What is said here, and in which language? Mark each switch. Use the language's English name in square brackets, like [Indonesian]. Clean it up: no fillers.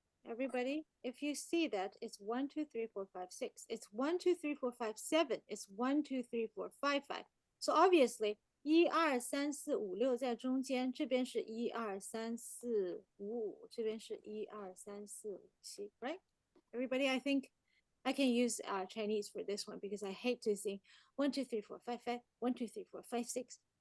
[English] Everybody, if you see that, it's 1, 2, 3, 4, 5, 6. It's 1, 2, 3, 4, 5, 7. It's 1, 2, 3, 4, 5, 5. So obviously, [Chinese] 1 2 3 4 5 6在中间，这边是1 2 3 4 5 5，这边是1 2 3 4 5 7 [English] right? Everybody, I think I can use Chinese for this one because I hate to sing 1 2 3 4 5 5 1 2 3 4 5 6.